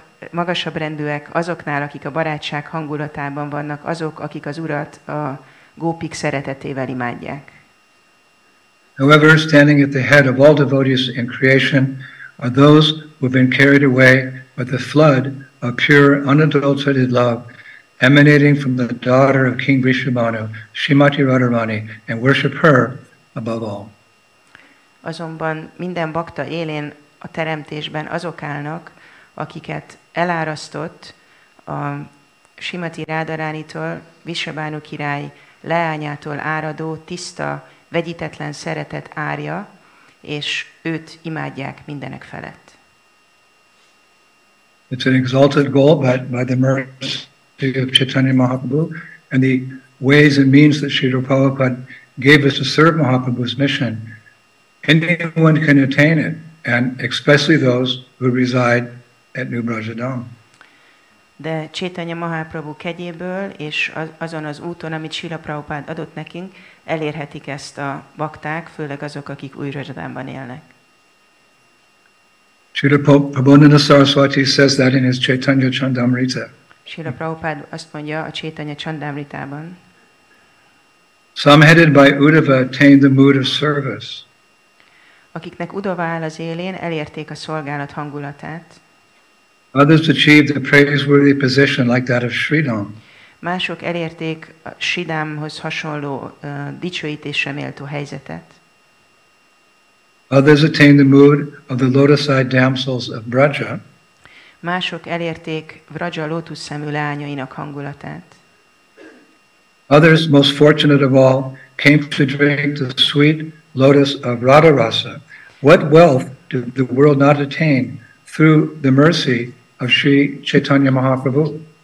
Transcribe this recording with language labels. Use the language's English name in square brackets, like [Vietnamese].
[Hungarian] Magasabb rendűek azoknál, akik a barátság hangulatában vannak, azok, akik az Urat a gópik szeretetével imádják. [English] However, standing at the head of all devotees in creation are those who have been carried away by the flood of pure, unadulterated love emanating from the daughter of King Vrishabhanu, Śrīmatī Rādhārāṇī, and worship her above all. [Hungarian] Azonban minden bakta élén a teremtésben azok állnak, akiket elárasztott a Śrīmatī Rādhārāṇitól, Vrishabhanu király leányától áradó, tiszta, vegyítetlen szeretet árja, és őt imádják mindenek felett. [English] It's an exalted goal by the mercy of Caitanya Mahāprabhu and the ways and means that Srila Prabhupada gave us to serve Mahaprabhu's mission. Anyone can attain it, and especially those who reside at New Brajadam. [Hungarian] De Caitanya Mahāprabhu kegyéből és azon az úton, amit Srila Prabhupád adott nekünk, elérhetik ezt a bakták, főleg azok, akik új Brajadamban élnek. [English] Srila Prabodhananda Saraswati says that in his Caitanya Chandamrita. [Hungarian] Srila Prabhupád azt mondja a Caitanya Chandamritában. [English] Some headed by Uddhava attained the mood of service. [Hungarian] Akiknek Uddhava áll az élén, elérték a szolgálat hangulatát. [English] Others achieved a praiseworthy position like that of Sridham. [Hungarian] Mások elérték a Sridhamhoz hasonló dicsőítésre méltó helyzetet. [English] Others attained the mood of the lotus-eyed damsels of Braja. [Hungarian] Mások elérték Vraja lótuszszemű leányainak hangulatát. [English] Others, most fortunate of all, came to drink the sweet lotus of Radharasa. What wealth did the world not attain through the mercy of Sri Caitanya Mahāprabhu?